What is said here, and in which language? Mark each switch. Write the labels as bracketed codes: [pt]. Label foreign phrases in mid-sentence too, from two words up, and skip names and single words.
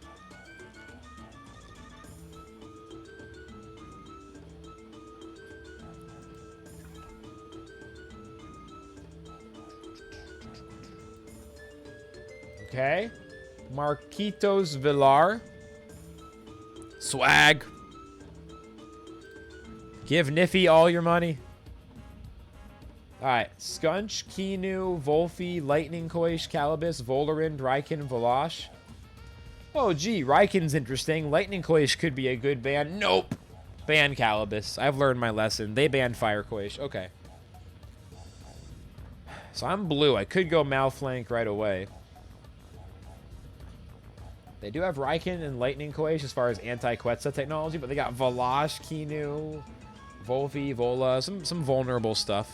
[en] Okay. Marquitos Villar. Swag. Give Niffy all your money. Alright. Scunch, Kinu, Volphy, Lightning Koish, Calibus, Volarind, Raikin, Volosh. Oh, gee. Raikin's interesting. Lightning Koish could be a good ban. Nope. Ban Calibus. I've learned my lesson. They banned Fire Quash. Okay. So I'm blue. I could go Malflank right away. They do have Raiken and Lightning Quash as far as anti-Quetza technology, but they got Valash, Kinu, Volvi, Vola, some vulnerable stuff.